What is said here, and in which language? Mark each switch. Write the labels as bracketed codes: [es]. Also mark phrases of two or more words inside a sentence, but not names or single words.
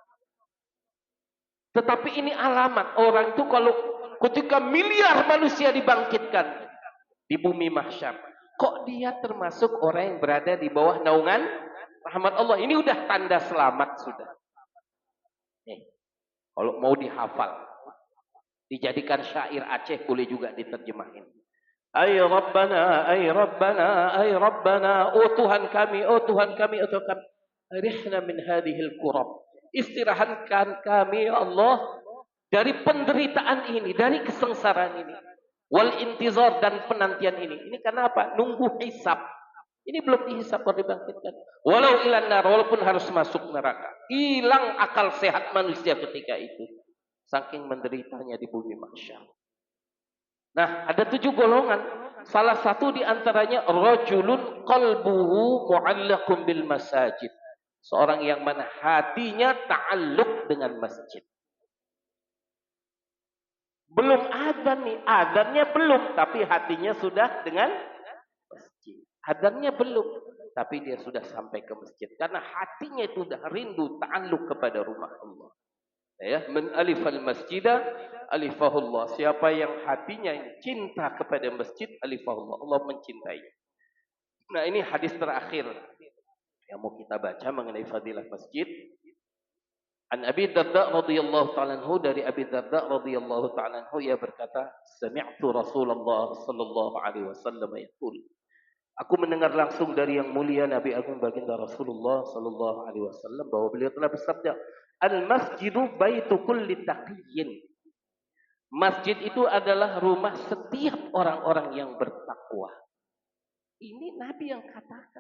[id] Tetapi ini alamat orang itu kalau ketika miliar manusia dibangkitkan di bumi mahsyar, kok dia termasuk orang yang berada di bawah naungan rahmat Allah? Ini udah tanda selamat sudah. Nih, kalau mau dihafal, dijadikan syair Aceh boleh juga diterjemahin. [ar] Ay Rabbana, ay Rabbana, ay Rabbana, [id] oh Tuhan kami, oh Tuhan kami, oh Tuhan kami, [ar] arihna min hadhil kurab. [id] Istirahatkan kami ya Allah dari penderitaan ini, dari kesengsaraan ini. [ar] Wal intizar [id] dan penantian ini. Ini karena apa? Nunggu hisab. Ini belum dihisab baru dibangkitkan. [ar] Walau ilan nar, [id] walaupun harus masuk neraka. Hilang akal sehat manusia ketika itu. Saking menderitanya di bumi mahsyar. Nah, ada 7 golongan. Salah satu di antaranya [ar] rajulun qalbuhu mu'allaqun bil masajid. [id] Seorang yang mana hatinya ta'alluq dengan masjid. Belum adzan nih, adzannya belum, tapi hatinya sudah dengan masjid. Adzannya belum, tapi dia sudah sampai ke masjid. Karena hatinya itu sudah rindu ta'alluq kepada rumah Allah. Ya, [ar] man alifal masjidah alifahullah. [id] Siapa yang hatinya cinta kepada masjid, alifahullah, Allah mencintai. Nah, ini hadis terakhir yang mau kita baca mengenai fadilah masjid. [ar] An Abi Darda radhiyallahu ta'ala anhu, [id] dari Abi Darda [ar] radhiyallahu ta'ala anhu, [id] ia berkata, [ar] sami'tu Rasulullah sallallahu alaihi wasallam yaqul. [id] Aku mendengar langsung dari yang mulia Nabi Agung baginda Rasulullah [ar] sallallahu alaihi wasallam [id] bahwa beliau telah bersabda, [ar] al-masjidu baitu kulli taqiyyin. [id] Masjid itu adalah rumah setiap orang-orang yang bertakwa. Ini Nabi yang katakan.